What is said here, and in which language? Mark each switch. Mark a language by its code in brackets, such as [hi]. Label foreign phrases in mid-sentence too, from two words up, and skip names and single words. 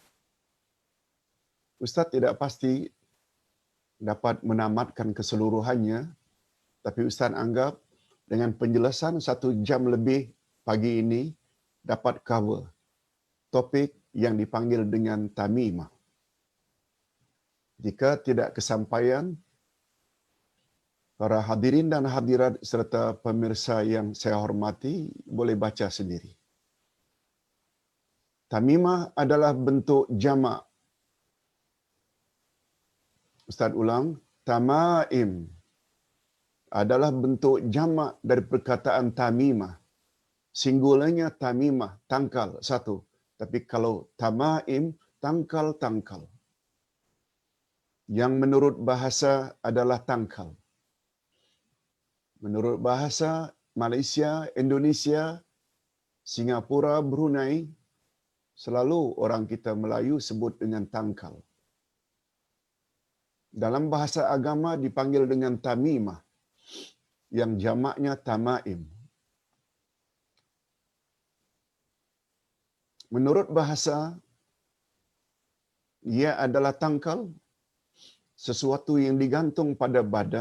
[ms] Ustaz tidak pasti dapat menamatkan keseluruhannya, tapi Ustaz anggap dengan penjelasan 1 jam lebih pagi ini dapat cover topik yang dipanggil dengan tamimah. Jika tidak kesampaian, para hadirin dan hadirat serta pemirsa yang saya hormati boleh baca sendiri. Tamimah adalah bentuk jamak. Ustaz ulang, tamaim adalah bentuk jamak dari perkataan tamimah. Singularnya tamimah, tangkal, satu. Tapi kalau tamaim, tangkal-tangkal. Yang menurut bahasa adalah tangkal. Menurut bahasa Malaysia, Indonesia, Singapura, Brunei, selalu orang kita Melayu sebut dengan tangkal. Dalam bahasa agama dipanggil dengan tamimah, yang jamaknya tamaim. Menurut bahasa, ia adalah tangkal, sesuatu yang digantung pada badan.